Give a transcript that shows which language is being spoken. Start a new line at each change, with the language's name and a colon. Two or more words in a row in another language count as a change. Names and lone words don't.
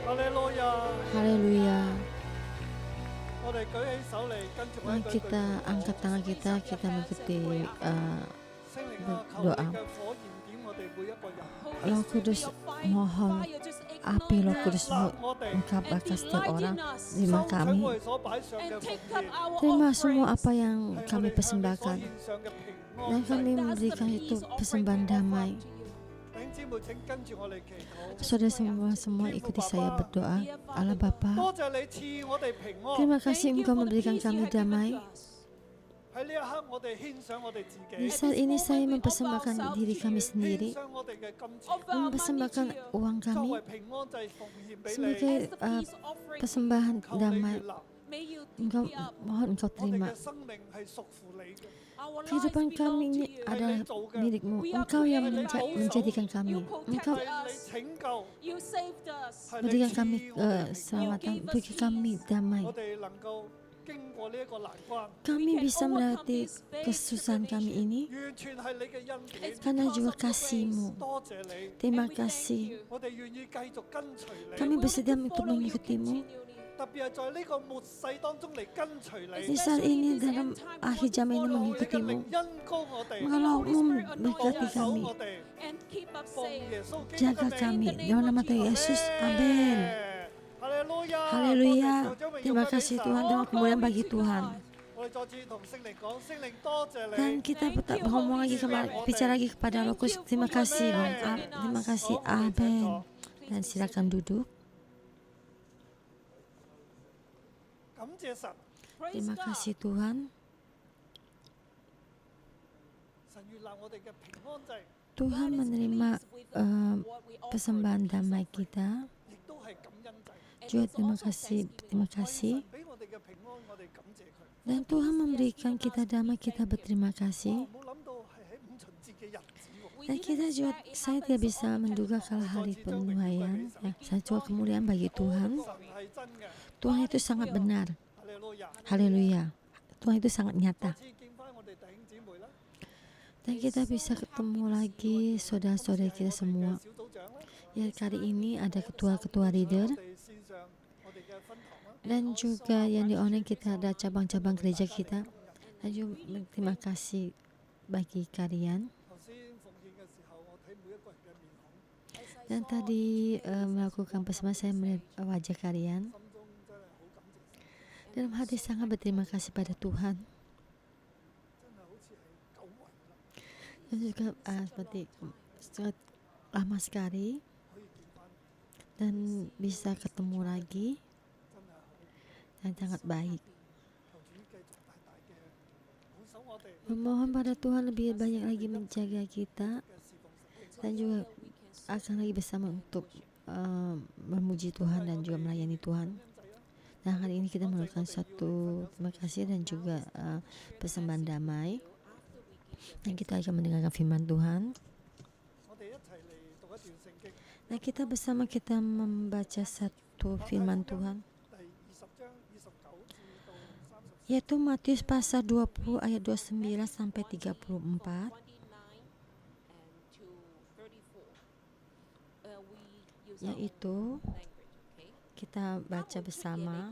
Indonesian: Haleluya.
Cantonese: 我哋舉起手嚟跟住我
Indonesian: Mari
Cantonese: 一句句
Indonesian: kita angkat tangan kita mengikuti
Cantonese: 聖靈啊，求
Indonesian: doa.
Cantonese: 你嘅火燃點我哋每一個人。
Indonesian: Roh Kudus, mohon api Roh Kudus-Mu Engkau bakar setiap orang. Terima
Cantonese: 收取
Indonesian: kami.
Cantonese: 我哋所擺上嘅奉獻，
Indonesian: Terima semua apa yang
Cantonese: 係
Indonesian: kami
Cantonese: 我哋向你所
Indonesian: persembahkan.
Cantonese: 獻上嘅平
Indonesian: Dan
Cantonese: 安。
Indonesian: kami memberikan itu persembahan damai.
Cantonese: 弟兄姊妹請跟住我哋祈禱。
Indonesian: Saudara semua ikuti saya berdoa. Allah Bapa,
Cantonese: 多謝你賜我哋平安。
Indonesian: terima kasih Engkau memberikan kami damai.
Cantonese: 喺呢一刻，我哋獻上我哋自
Indonesian: Di
Cantonese: 己，
Indonesian: saat ini saya mempersembahkan diri kami
Cantonese: 獻
Indonesian: sendiri,
Cantonese: 上我哋嘅金錢，
Indonesian: mempersembahkan uang
Cantonese: 作
Indonesian: kami
Cantonese: 為平安祭奉獻俾你。
Indonesian: sebagai persembahan
Cantonese: 求你
Indonesian: damai.
Cantonese: 悅納，
Indonesian: Engkau mohon Engkau
Cantonese: 我哋
Indonesian: terima.
Cantonese: 嘅生命係屬乎你嘅。
Indonesian: Kehidupan kami ini adalah milik-Mu. Engkau yang menjadikan kami. Engkau
Cantonese: 係你拯救， 係你
Indonesian: berikan
Cantonese: 賜
Indonesian: kami
Cantonese: 我哋
Indonesian: keselamatan, berikan kami damai.
Cantonese: 我哋能夠經過呢一個難關，
Indonesian: Kami bisa melewati kesusahan kami ini
Cantonese: 完全係你嘅恩典。
Indonesian: karena juga kasih-Mu.
Cantonese: 多謝你，
Indonesian: Terima kasih.
Cantonese: 我哋願意繼續跟隨你。
Indonesian: Kami bersedia untuk mengikuti-Mu.
Cantonese: 特別係在呢個末世當中嚟跟隨
Indonesian: Di
Cantonese: 你。
Indonesian: saat ini dalam akhir zaman ini
Cantonese: 你嘅
Indonesian: mengikuti-Mu.
Cantonese: 靈恩膏我哋，
Indonesian: Kalau-Mu memberkati
Cantonese: 保守
Indonesian: kami,
Cantonese: 我哋，奉耶穌基督
Indonesian: jaga
Cantonese: 嘅
Indonesian: kami
Cantonese: 名。
Indonesian: dalam nama Tuhan Yesus. Amin. Haleluya. Terima kasih Tuhan dan kemuliaan bagi Tuhan.
Cantonese: 我哋再次同聖靈講，聖靈多謝你。
Indonesian: Dan kita ngomong lagi bicara lagi kepada Roh Kudus. Terima kasih, Bang. Terima kasih. Amin. Dan silakan duduk.
Cantonese: 感謝神，
Indonesian: Terima kasih Tuhan.
Cantonese: 神悅納我哋嘅平安祭，
Indonesian: Tuhan menerima persembahan damai kita.
Cantonese: 亦都係感恩祭。
Indonesian: Juga terima kasih.
Cantonese: 俾我哋嘅平安，我哋感謝佢。
Indonesian: Dan Tuhan memberikan kita damai, kita berterima kasih.
Cantonese: 冇諗到係喺五旬節嘅日子喎。
Indonesian: Dan kita juga, saya tidak bisa menduga kalau hari penuaian, ya, saya juga kemuliaan bagi Tuhan.
Cantonese: 神係真嘅，
Indonesian: Tuhan itu sangat benar.
Cantonese: 哈利路亞。
Indonesian: Haleluya. Tuhan itu sangat nyata.
Cantonese: 次見翻我哋弟兄姊妹啦，
Indonesian: Dan kita bisa ketemu lagi saudara-saudara kita semua.
Cantonese: 小組長啦，
Indonesian: Ya, kali ini ada ketua-ketua leader
Cantonese: 我哋線上我哋嘅分堂啦。
Indonesian: dan juga yang di online kita ada cabang-cabang gereja kita. Dan juga terima kasih bagi kalian.
Cantonese: 頭先奉獻嘅時候，我睇每一個人嘅面孔，
Indonesian: Dan tadi melakukan persembahan saya melihat wajah kalian.
Cantonese: 心中真係好感謝神，
Indonesian: Dalam hati sangat berterima kasih pada Tuhan.
Cantonese: 真係好似係久違啦，
Indonesian: Dan juga seperti sangat lama sekali
Cantonese: 可以見翻，
Indonesian: dan bisa ketemu lagi
Cantonese: 真係好。
Indonesian: dan sangat baik.
Cantonese: 求主繼續大大嘅保守我哋
Indonesian: Memohon pada Tuhan lebih banyak lagi menjaga kita
Cantonese: 嘅侍奉神。
Indonesian: dan juga akan lagi bersama untuk memuji Tuhan dan juga melayani Tuhan. Dan hari ini kita melakukan satu terima kasih dan juga persembahan damai. Dan kita akan mendengarkan firman Tuhan.
Cantonese: 我哋一齊嚟讀一段聖經，
Indonesian: Dan kita bersama kita membaca satu firman Tuhan,
Cantonese: 第20章29至到30。
Indonesian: yaitu Matius pasal 20 ayat 29 sampai 34. Yaitu kita baca bersama.